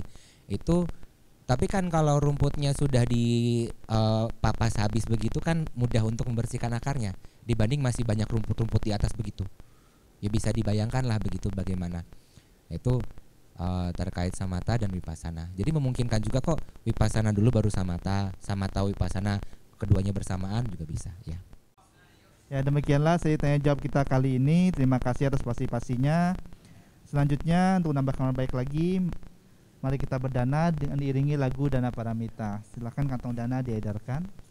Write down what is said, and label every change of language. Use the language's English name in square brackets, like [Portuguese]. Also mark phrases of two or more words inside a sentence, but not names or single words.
[Indonesian] Itu tapi kan kalau rumputnya sudah dipapas habis begitu kan mudah untuk membersihkan akarnya, dibanding masih banyak rumput-rumput di atas begitu. Ya bisa dibayangkan lah begitu bagaimana. Itu terkait samatha dan vipassana. Jadi memungkinkan juga kok vipassana dulu baru samatha, samatha vipassana keduanya bersamaan juga bisa ya. Ya demikianlah saya tanya jawab kita kali ini. Terima kasih atas partisipasinya. Selanjutnya untuk menambah kabar baik lagi, mari kita berdana dengan diiringi lagu Dana Paramita. Silakan kantong dana diedarkan.